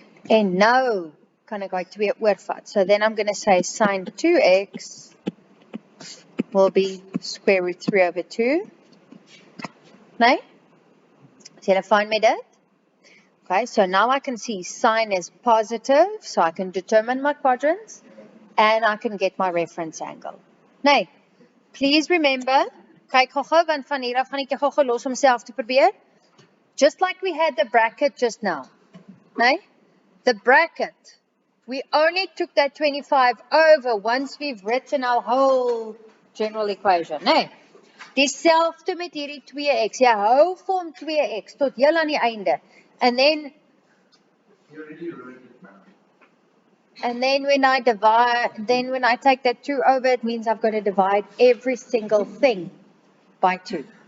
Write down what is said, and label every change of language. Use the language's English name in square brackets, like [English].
[Afrikaans] En nou kan ek daai 2 oorvat. [English] So then I'm going to say sin 2x will be square root 3 over 2. [Afrikaans] Nee? Is julle fine met dit? [English] Okay, so now I can see sine is positive, so I can determine my quadrants, and I can get my reference angle. [Afrikaans] Nee, [English] please remember, [Afrikaans] kyk gou-gou, want van hier af gaan ek gou-gou los om self te probeer. [English] Just like we had the bracket just now. Nee? The bracket, we only took that 25 over once we've written our whole general equation. [Afrikaans] Nee? Dieselfde met hierdie 2x. Jy hou vir hom 2x tot heel aan die einde. [English] And then when I divide, then when I take that 2 over, it means I've got to divide every single thing by 2.